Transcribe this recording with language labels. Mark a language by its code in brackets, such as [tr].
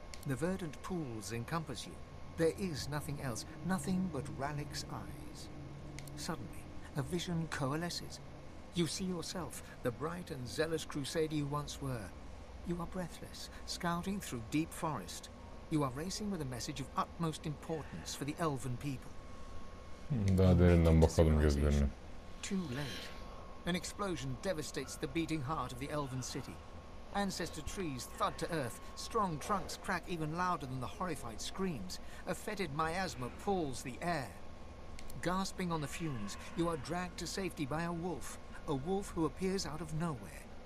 [en] The verdant pools encompass you. There is nothing else, nothing but Ralik's eyes. Suddenly, a vision coalesces. You see yourself, the bright and zealous crusader you once were. You are breathless, scouting through deep forest. You are racing with a message of utmost importance for the elven people. [tr] Daha derinden bakalım gözlerine. [en] Too late. An explosion devastates the beating heart of the elven city. Ancestor trees thud to earth, strong trunks crack even louder than the horrified screams. A fetid miasma pulls the air. Gasping on the fumes, you are dragged to safety by a wolf who appears out of nowhere.